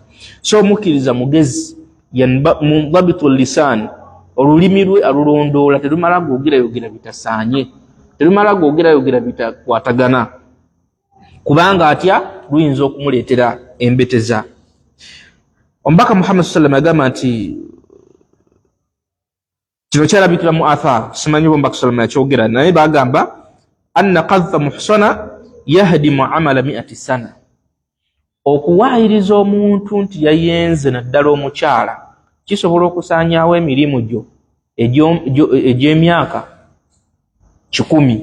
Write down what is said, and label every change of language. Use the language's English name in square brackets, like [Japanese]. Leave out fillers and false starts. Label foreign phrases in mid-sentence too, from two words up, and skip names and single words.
[Ganda] So omukkiriza mugezi [Arabic] منضبط لسان, [Ganda] olulimi lwe alulondoola, terumala googerayogera bitasaanye, terumala googerayogera bitakwatagana, kubanga atya luyinza okumuleetera embeteza. Omubaka Muhammad [Arabic] صلى الله عليه وسلم [Ganda] yagamba nti kino kyalabikira mu athar, simanyi omubaka [Arabic] صلى الله عليه وسلم [Ganda] yakyogera, naye bagamba [Arabic] أن قذف محصنة يهدم عمل 100 سنة. [Ganda] Okuwaayiriza omuntu nti yayenze naddala omukyala kisobola okusaanyaawo emirimu gyo egy'emyaka 100.